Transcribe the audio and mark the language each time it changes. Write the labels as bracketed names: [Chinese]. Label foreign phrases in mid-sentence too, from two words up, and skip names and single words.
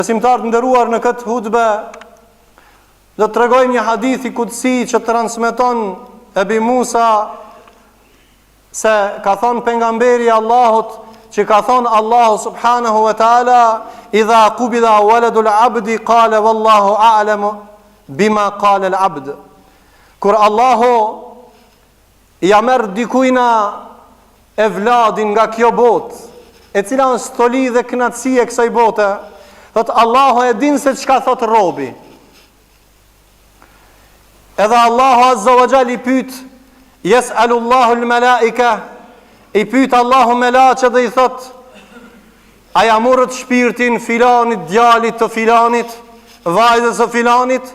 [Albanian] Besimtarët nderuar, në këtë hutbe do të tregojmë një hadithi kutsi që transmeton Ebi Musa, se ka thonë pejgamberi i Allahut, që ka thonë Allahu [Arabic] سبحانه وتعالى, إذا قبض ولد العبد قال والله أعلم بما قال العبد. [Albanian] Kur Allahu ja merr dikujna evladin nga kjo botë, e cila është stoli dhe kënaqësi e kësaj bote, thot Allahu e din se çka thot robi. Edhe Allahu [Arabic] عز وجل [Albanian] i pyet, [Arabic] يسأل الله الملائكة, [Albanian] i pyet Allahu melaqet dhe i thot, a ja morët shpirtin filanit, djalit të filanit, vajzës së filanit?